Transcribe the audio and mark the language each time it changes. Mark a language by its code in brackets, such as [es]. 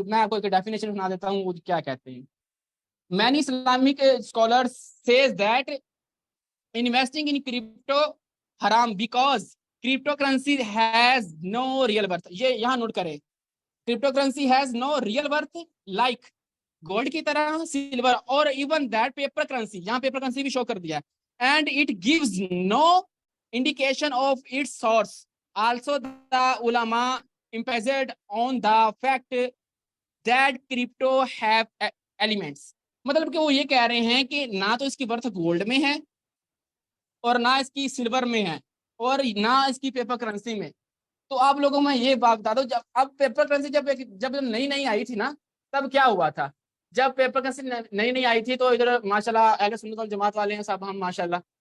[hi] मैं आपको एक डेफिनेशन सुना देता हूँ वो क्या कहते हैं। [en] Many Islamic scholars says that investing in crypto हराम because crypto currency has no real worth. [hi] ये यहाँ नोट करें, [en] crypto currency has no real worth like gold [hi] की तरह, [en] silver और even that paper currency, [hi] यहाँ पेपर करेंसी भी show कर दिया, [en] And it gives no indication of its source. Also the उलमा emphasized on the fact that crypto have elements। [hi] मतलब कि वो ये कह रहे हैं कि ना तो इसकी बर्थ गोल्ड में है, और ना इसकी सिल्वर में है, और ना इसकी पेपर करेंसी में। तो आप लोगों में ये बात बता दो, जब अब पेपर करेंसी जब नई नई आई थी ना, तब क्या हुआ था। जब पेपर करेंसी नई नई आई थी तो इधर माशाल्लाह अहले सुन्नत वल जमात वाले हैं साहब हम माशाल्लाह।